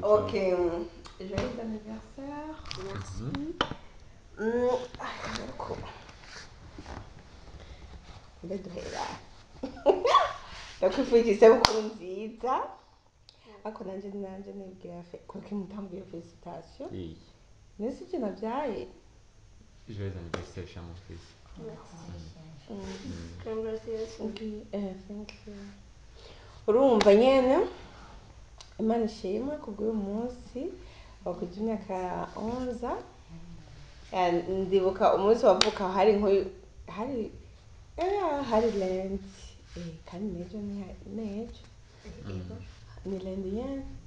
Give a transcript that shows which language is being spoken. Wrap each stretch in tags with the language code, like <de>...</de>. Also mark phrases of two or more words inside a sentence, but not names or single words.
<fr>Okay. Joyeux anniversaire. Ko.</fr> <rn>Ndeduhera. Ndakwifurije isabukuru nziza. Ako nanje nibwira kuko mutambwiye felicitation. Nese je navyaye.</rn> <fr>joyeux anniversaire cher mon fils</fr> <en>Congratulations. Thank you.</en> <rn>Urumva nyene Imana ishimwe kubw'uyu munsi wakugira imyaka 11. Ndibuka umunsi wavuka hari Lent. Kandi nejo ni Lendi nyene.</rn>